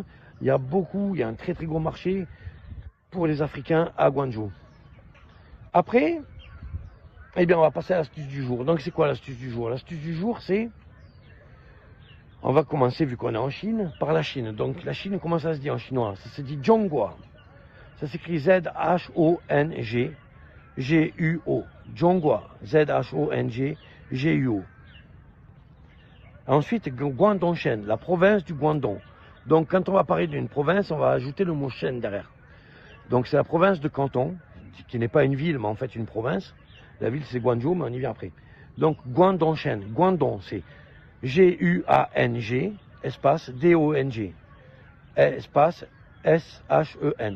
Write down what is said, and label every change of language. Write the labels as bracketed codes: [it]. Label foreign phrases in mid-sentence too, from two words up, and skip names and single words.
[fr] Il y a un très gros marché pour les Africains à Guangzhou. Après, eh bien, on va passer à l'astuce du jour. Donc, c'est quoi l'astuce du jour? L'astuce du jour, c'est... On va commencer, vu qu'on est en Chine, par la Chine. Donc, la Chine, comment ça se dit en chinois? Ça se dit Zhonghua. Ça s'écrit Z-H-O-N-G. G-U-O, Zhonghua, Z-H-O-N-G-G-U-O. Ensuite, Guangdong-Shen, la province du Guangdong. Donc, quand on va parler d'une province, on va ajouter le mot Shen derrière. Donc, c'est la province de Canton, qui n'est pas une ville, mais en fait une province. La ville, c'est Guangzhou, mais on y vient après. Donc, Guangdong-Shen. Guangdong, c'est G-U-A-N-G, espace D-O-N-G, espace S-H-E-N.